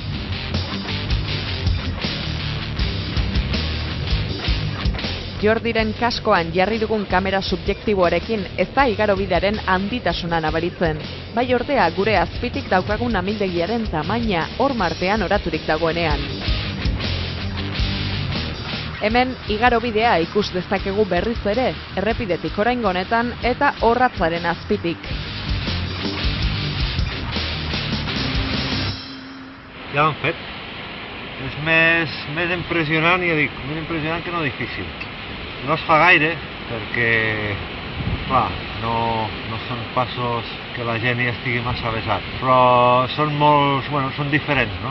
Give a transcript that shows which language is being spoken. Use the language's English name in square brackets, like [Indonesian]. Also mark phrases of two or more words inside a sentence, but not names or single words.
[Basque] Jordiren kaskoan jarri dugun kamera subjektiboarekin ez da igarobidearen handitasuna nabaritzen. Bai ordea gure azpitik daukagun amildegiaren tamaina hormartean oraturik dagoenean. Hemen igarobidea ikus dezakegu berriz ere, errepidetik oraingo honetan eta orratzaren azpitik. [Catalan] Ja l'han fet. És més impressionant, ja dic, més impressionant que no difícil. No es fa gaire, perquè, clar, no són passos que la gent hi estigui massa avesat, però són són diferents, no?